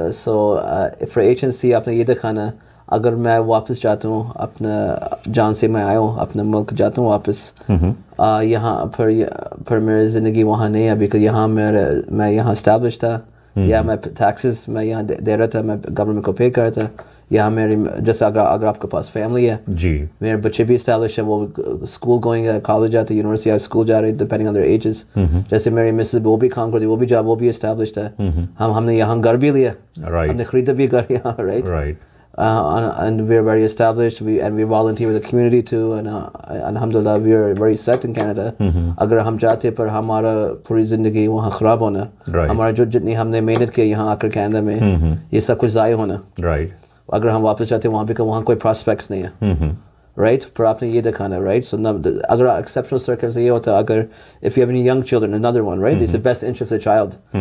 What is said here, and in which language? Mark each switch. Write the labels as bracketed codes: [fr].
[hi] So for agency आपने ये दिखाना, अगर मैं वापस जाता हूँ अपना जहाँ से मैं आया हूँ अपने मुल्क जाता हूँ वापस, यहाँ पर मेरी ज़िंदगी वहाँ नहीं है, बिकॉज यहाँ मैं यहाँ इस्टेब्लिश था, या मैं टैक्सेस मैं यहाँ दे रहा था, मैं गवर्नमेंट को पे कर रहा था, यहाँ मेरी जैसे अगर आपके पास फैमिली है, जी, मेरे बच्चे भी इस्टेब्लिश है, वो स्कूल गोइंग है, कॉलेज जाते हैं, यूनिवर्सिटी या स्कूल जा रहे हैं, डिपेंडिंग ऑन देयर एजेस। जैसे मेरी मिसेस वो भी काम करती है, वो भी जॉब, वो भी इस्टेब्लिश्ड है। हमने यहाँ घर भी लिया, हमने खरीदा भी घर यहाँ, right, [en] and we're very established, and we volunteer with the community too, and alhamdulillah we are very set in Canada. [hi] अगर हम चाहते पर हमारा पूरी ज़िंदगी वहाँ ख़राब होना, हमारा जो जितनी हमने मेहनत की यहाँ आकर कनाडा में, ये सब कुछ ज़ाया होना, राइट। अगर हम वापस जाते वहाँ भी वहाँ कोई प्रॉस्पेक्ट्स नहीं है, राइट, पर आपने ये दिखाना, राइट। [en] so अगर exceptional circle [hi] ये होता है, अगर [en] If you have any young children, another one, right, it's the best interest of the child.